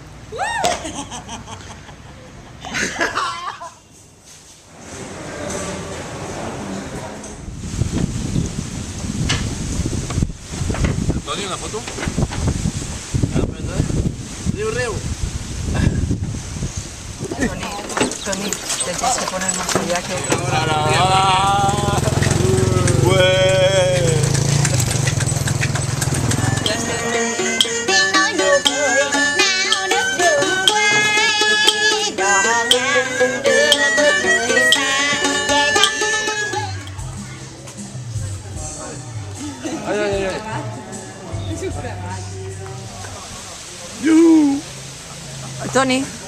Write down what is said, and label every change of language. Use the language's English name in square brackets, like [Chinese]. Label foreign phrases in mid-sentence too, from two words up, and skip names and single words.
[Spanish] Toni, una foto? Riu, riu. Tony, te tienes que poner más allá que otra hora. [Vietnamese] Tiếng nói nụ cười nao nức đường quê đò ngang đưa bước người xa về thăm Ay, ay, ay. [Spanish] Tony.